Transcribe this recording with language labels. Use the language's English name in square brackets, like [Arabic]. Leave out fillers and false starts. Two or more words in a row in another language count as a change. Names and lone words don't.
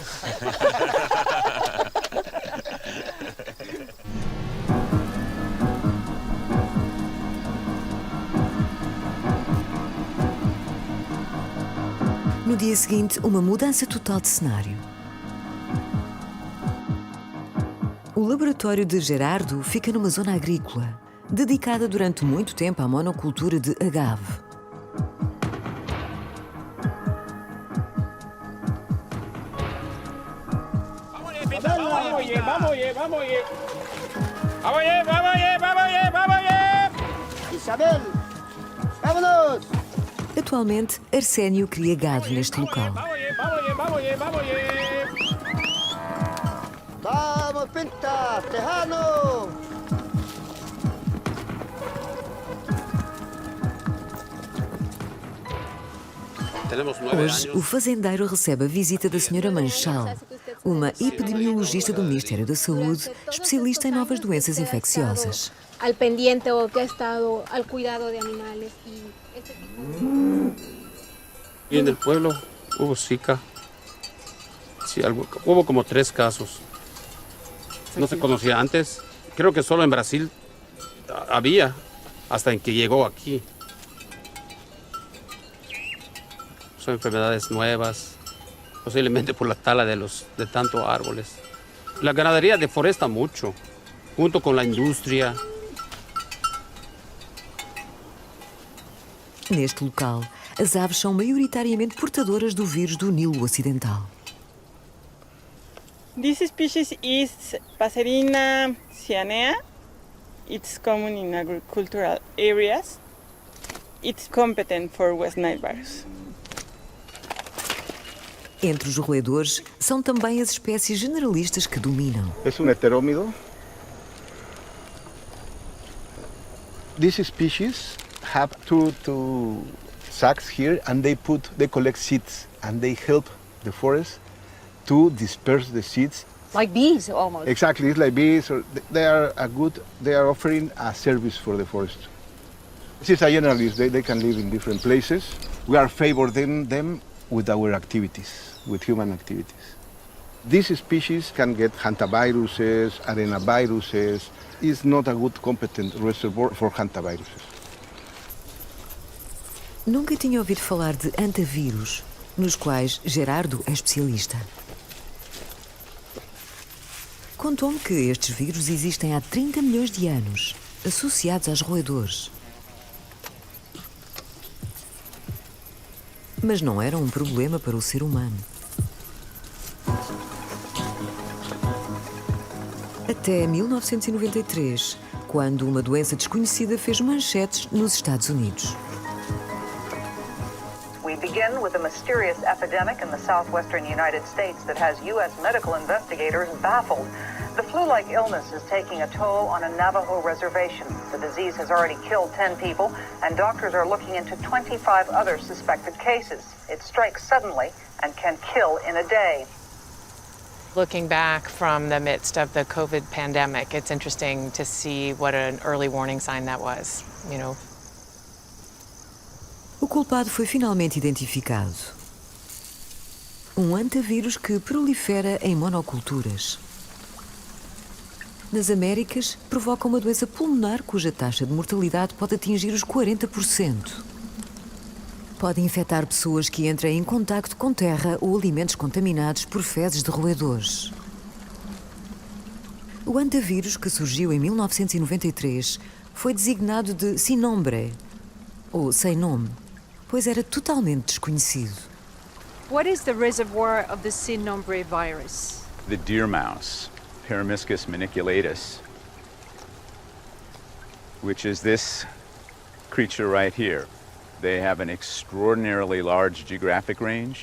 [Portuguese] No dia seguinte, uma mudança total de cenário. O laboratório de Gerardo fica numa zona agrícola, dedicada durante muito tempo à monocultura de agave. [Spanish] Isabel, vámonos! [Portuguese] Atualmente, Arsénio cria gado neste local. [Spanish] Vamos, Pinta, Tejano! [Portuguese] Hoje, o fazendeiro recebe a visita da Sra. Manchal, uma epidemiologista do Ministério da Saúde, especialista em novas doenças infecciosas. [Spanish] Al pendiente o que ha estado al cuidado de animales y este tipo. Y en el pueblo hubo Zika. Sí, hubo como 3 casos. No se conocía antes. Creo que solo en Brasil había, hasta en que llegó aquí. Son enfermedades nuevas, posiblemente por la tala de tantos árboles. La ganadería deforesta mucho, junto con la industria. [Portuguese] Neste local, as aves são maioritariamente portadoras do vírus do Nilo Ocidental. [English] This species is Passerina cyanea. It's common in agricultural areas. It's competent for West Nile virus. [Portuguese] Entre os roedores, são também as espécies generalistas que dominam. [Spanish] Es un heterómido. [English] These species have two sacs here, and they collect seeds, and they help the forest to disperse the seeds Like bees, almost. Exactly, it's like bees. Or they are offering a service for the forest. Since a generalist, they can live in different places. We are favoring them with our activities, with human activities. These species can get hantaviruses, arenaviruses. It's not a good competent reservoir for hantaviruses. [Portuguese] Nunca tinha ouvido falar de hantavírus, nos quais Gerardo é especialista. Contou-me que estes vírus existem há 30 milhões de anos, associados aos roedores. Mas não eram um problema para o ser humano. Até 1993, quando uma doença desconhecida fez manchetes nos Estados Unidos. [English] We begin with a mysterious epidemic in the southwestern United States that has U.S. medical investigators baffled. The flu-like illness is taking a toll on a Navajo reservation. The disease has already killed 10 people, and doctors are looking into 25 other suspected cases. It strikes suddenly and can kill in a day. Looking back from the midst of the COVID pandemic, it's interesting to see what an early warning sign that was, you know. [Portuguese] O culpado foi finalmente identificado. Um hantavírus que prolifera em monoculturas. Nas Américas, provoca uma doença pulmonar cuja taxa de mortalidade pode atingir os 40%. Pode infectar pessoas que entrem em contacto com terra ou alimentos contaminados por fezes de roedores. O hantavírus, que surgiu em 1993, foi designado de sin nombre, ou sem nome, pois era totalmente desconhecido. [English] What is the reservoir of the sin nombre virus? The deer mouse, Paramyscus maniculatus, which is this creature right here. They have an extraordinarily large geographic range.